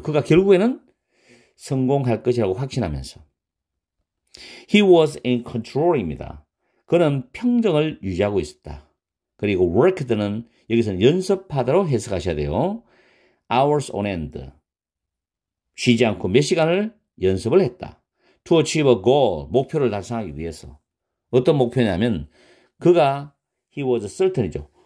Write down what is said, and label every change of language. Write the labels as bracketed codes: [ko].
[ko] 그가 결국에는 성공할 것이라고 확신하면서. [en] he was in control입니다. [ko] 그는 평정을 유지하고 있었다. 그리고 worked는 여기서는 연습하다로 해석하셔야 돼요. [en] hours on end. [ko] 쉬지 않고 몇 시간을 연습을 했다. [en] to achieve a goal. [ko] 목표를 달성하기 위해서. 어떤 목표냐면 그가 [en] he was certain [ko] 이죠.